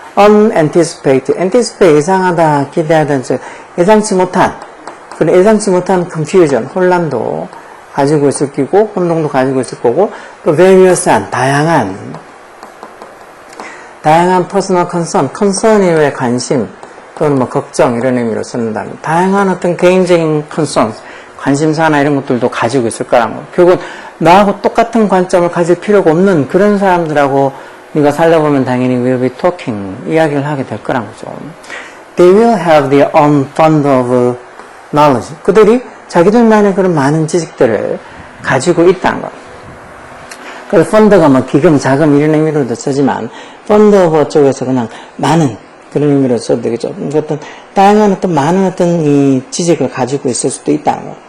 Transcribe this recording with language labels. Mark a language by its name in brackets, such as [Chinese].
[Korean] unanticipated, anticipate, 예상하다, 기대하던, 예상치 못한 confusion, 혼란도 가지고 있을 끼고, 혼동도 가지고 있을 거고, 또 various한, 다양한 personal concern 이외의 관심, 또는 걱정, 이런 의미로 쓴다면, 다양한 어떤 개인적인 concerns, 관심사나 이런 것들도 가지고 있을 거라는 거. 결국은 나하고 똑같은 관점을 가질 필요가 없는 그런 사람들하고 네가 살다 보면 당연히 [English] will be talking, [Korean] 이야기를 하게 될 거란 거죠. [English] They will have their own fund of knowledge. [Korean] 그들이 자기들만의 그런 많은 지식들을 가지고 있다는 거. 그래서 펀드가 뭐 기금, 자금 이런 의미로도 쓰지만 펀드 오브 쪽에서 그냥 많은 그런 의미로 써도 되겠죠. 어떤 다양한 어떤 많은 어떤 이 지식을 가지고 있을 수도 있다는 거.